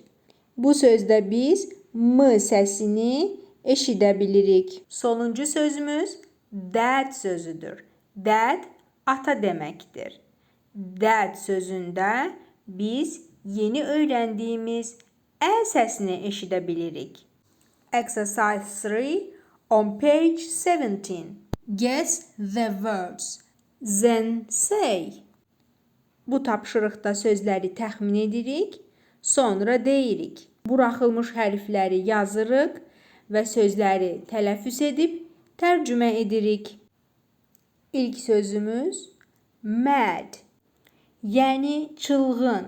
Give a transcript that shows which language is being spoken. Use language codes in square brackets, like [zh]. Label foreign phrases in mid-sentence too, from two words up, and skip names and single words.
[az] Bu sözdə biz M səsini eşidə bilirik. Sonuncu sözümüz dad sözüdür. Dad ata deməkdir. Dad sözündə biz yeni öyrəndiyimiz Ə səsini eşidə bilirik. [en] Exercise 3 on page 17. Guess the words. Then say. [az] Bu tapşırıqda sözləri təxmin edirik, sonra deyirik. Buraxılmış hərfləri yazırıq və sözləri tələffüz edib tərcümə edirik. İlk sözümüz mad, yəni çılğın.